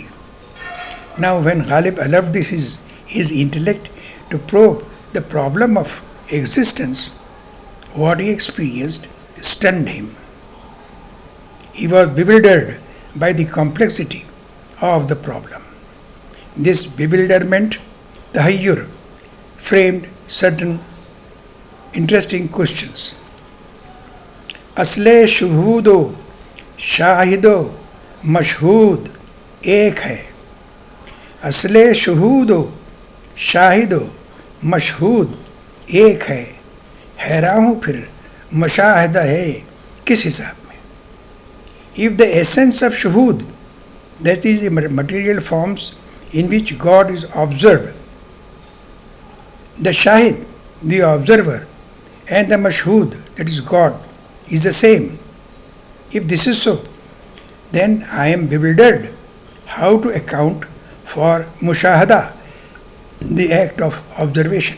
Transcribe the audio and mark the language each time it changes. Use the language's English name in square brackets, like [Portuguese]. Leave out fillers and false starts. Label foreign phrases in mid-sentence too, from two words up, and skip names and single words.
[English] Now, when Ghalib allowed his intellect to probe the problem of existence, what he experienced stunned him. He was bewildered by the complexity of the problem. This bewilderment, tahayyur, framed certain interesting questions. [Urdu] اصل شہود و شاہد و مشہود ایک ہے. اصل شہود و شاہد و مشہود ایک ہے. حیراں ہوں پھر مشاہدہ ہے کس حساب میں. [English] If the essence of shuhud, that is the material forms in which God is observed, the shahid, the observer, and the mashhud, that is God, is the same. If this is so, then I am bewildered how to account for mushahada, the act of observation.